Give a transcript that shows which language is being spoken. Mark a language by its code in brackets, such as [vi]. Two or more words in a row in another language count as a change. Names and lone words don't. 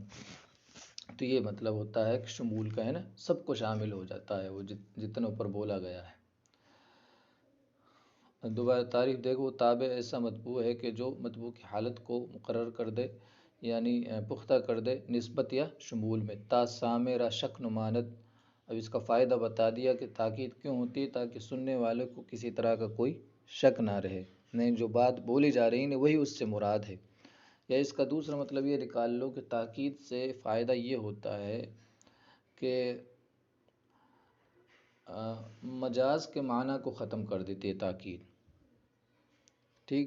[ur] تو یہ مطلب ہوتا ہے کہ شمول کا ہے نا، سب کو شامل ہو جاتا ہے وہ جتنوں پر بولا گیا ہے۔ دوبارہ تعریف دیکھو، تابع ایسا مطبوع ہے کہ جو مطبوع کی حالت کو مقرر کر دے، یعنی پختہ کر دے نسبت یا شمول میں، [fa] تا سامع شک نماند۔ [ur] اب اس کا فائدہ بتا دیا کہ تاکید کیوں ہوتی ہے، تاکہ سننے والے کو کسی طرح کا کوئی شک نہ رہے، نہیں جو بات بولی جا رہی ہے وہی اس سے مراد ہے۔ یا اس کا دوسرا مطلب یہ نکال لو کہ تاکید سے فائدہ یہ ہوتا ہے کہ مجاز کے معنی کو ختم کر دیتی ہے تاکید، ٹھیک۔